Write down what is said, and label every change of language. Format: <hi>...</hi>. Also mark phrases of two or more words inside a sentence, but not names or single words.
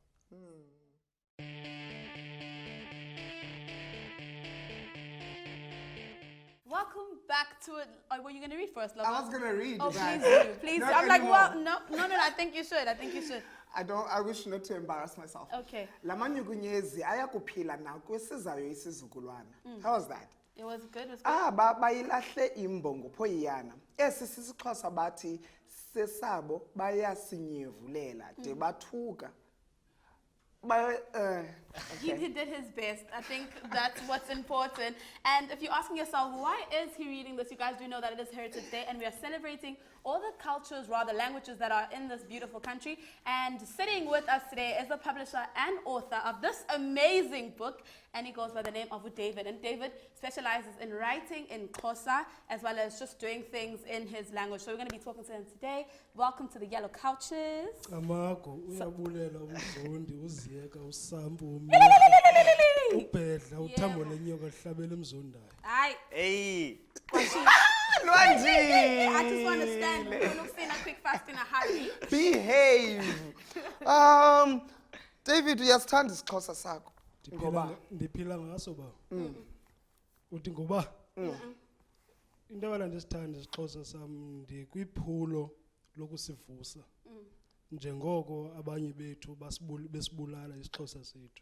<en>Welcome back to it. Oh, were you going to read for us, Lobo? I was gonna read. Oh, guys. please do. Please do. Not I'm like, anymore. well, no. I think you should. I wish not to embarrass myself. Okay.</en> <xh>Lamanyukunyezi ayakuphila na kwesizayo isizukulwana.</xh> <en>How was that? It was good. It was good.</en> <xh>Bayilahle imbongo phoyana. Esi sisiXhosa bathi sesabo bayasinyevulela de bathuka.</xh> <en>He did his best. I think that's what's important. And if you're asking yourself, why is he reading this? You guys do know that it is Heritage Day, and we are celebrating all the cultures, rather languages that are in this beautiful country. And sitting with us today is the publisher and author of this amazing book, and he goes by the name of David. And David specializes in writing in Xhosa, as well as just doing things in his language. So we're going to be talking to him today. Welcome to the Yellow Couches.</en> <xh>Amako uyabulela umzondi uziyeka usambu ubhedla uthambo lenyoka lihlabela emzondayo.</xh> <en>Hey. I just want to stand. We're going to a quick fast in a hurry. Behave. David,</en> <xh>uyasithanda isiXhosa sakho. Ndiphila ngaso ba. Uthi ngoba into abala ndisithanda isiXhosa sam ndikwiphulo lokusivusa. Njengoko abanye bethu besibulala isiXhosa sethu.</xh>